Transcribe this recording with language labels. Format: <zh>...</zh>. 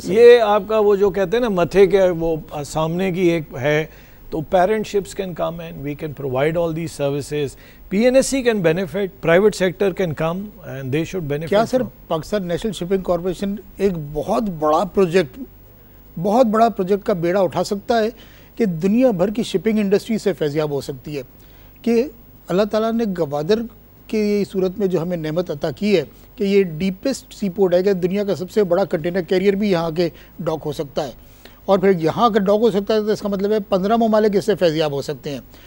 <ur>یہ آپ کا وہ جو کہتے ہیں نا متھے کے وہ سامنے کی ایک ہے, تو</ur> <en>parent ships can come and we can provide all these services. PNSC can benefit, private sector can come and they should benefit.</en> <ur>کیا سر پاکستان نیشنل شپنگ کارپوریشن ایک بہت بڑا پروجیکٹ کا بیڑا اٹھا سکتا ہے کہ دنیا بھر کی شپنگ انڈسٹری سے فیضیاب ہو سکتی ہے, کہ اللہ تعالیٰ نے گوادر کی صورت میں جو ہمیں نعمت عطا کی ہے کہ یہ ڈیپسٹ سی پورٹ ہے, کہ دنیا کا سب سے بڑا کنٹینر کیریئر بھی یہاں کے ڈاک ہو سکتا ہے, اور پھر یہاں اگر ڈاک ہو سکتا ہے تو اس کا مطلب ہے 15 ممالک اس سے فیضیاب ہو سکتے ہیں.</ur>